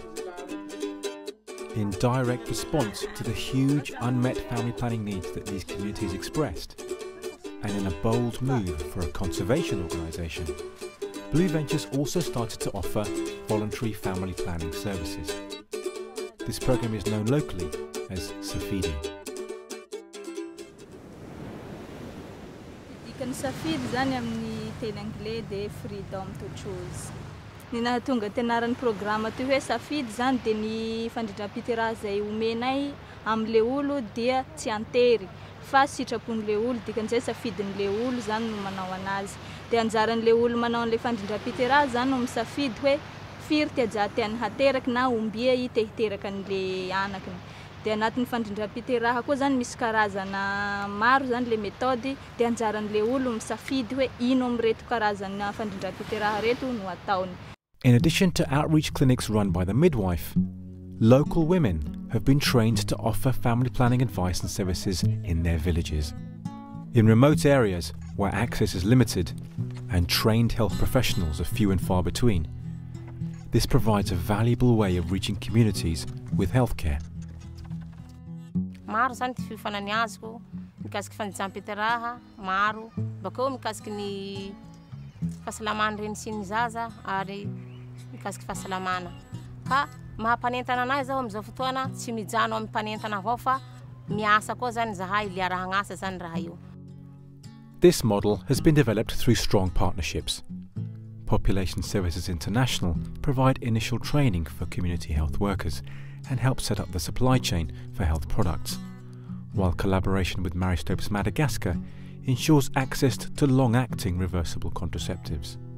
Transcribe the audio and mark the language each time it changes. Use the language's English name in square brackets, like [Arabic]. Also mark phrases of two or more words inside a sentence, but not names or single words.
[English] In direct response to the huge unmet family planning needs that these communities expressed, and in a bold move for a conservation organisation, Blue Ventures also started to offer voluntary family planning services. This programme is known locally as Safidi. [Malagasy] Kan safidy zany amin'ny teny anglais de [English] freedom to choose. [Malagasy] Ny nahatonga tenaran'ny programma ty hoe safidy zany de ny fandrindram-piteraha zay omenay am'le olo dia tsy antery fa sitrapon'le olo dikan'izay safidin'le olo zany no manao anazy. De anjaran'le olo manao an'le fandrindram-piteraha zany no misafidy hoe firy tiaja tiany hateraky na ombia i te hiteraka an'le anakiny. De anatin'ny fandrindram-piteraha koa zany misy karazana maro zany le méthode de anjaran'le olo misafidy hoe ino amreto karazana fandrindram-piteraha reto no ataony. [English] In addition to outreach clinics run by the midwife, local women have been trained to offer family planning advice and services in their villages. In remote areas where access is limited and trained health professionals are few and far between, this provides a valuable way of reaching communities with healthcare. [Malagasy] Maro zany ty fifanany azoko mikasiky fanjampiteraha maro bakeo mikasiky ny fahasalamana reny sy ny zaza ary mikasiky fahasalamana ka mahampanentana anazy zaho am'izao fotoana tsy mijano amin'ny mpanentana avao fa miasa koa zany zahay le arahagnasa zany raha io. [English] This model has been developed through strong partnerships. Population Services International provide initial training for community health workers and help set up the supply chain for health products, while collaboration with Maristopes Madagascar ensures access to long-acting reversible contraceptives.